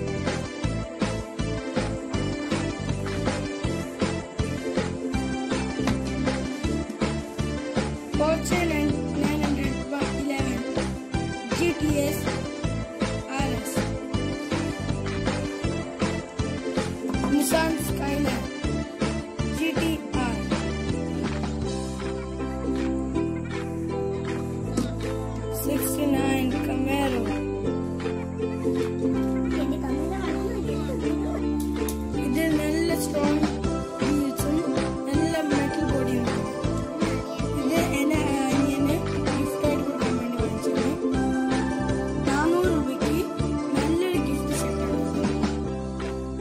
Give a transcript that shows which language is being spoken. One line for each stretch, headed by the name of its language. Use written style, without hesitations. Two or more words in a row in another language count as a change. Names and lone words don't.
Malayalam: Porsche 911 GTS RS. Nissan Skyline GTR. '69 Camaro. ഇത് നല്ല
English: strong wheels
Malayalam: നല്ല
English: metal body.
Malayalam: ഇത് എന്റെ അനിയന് ഗിഫ്റ്റായിട്ട് കൊടുക്കാൻ വേണ്ടി വാങ്ങിച്ചത്. 400 രൂപയ്ക്ക് നല്ലൊരു
English: gift set.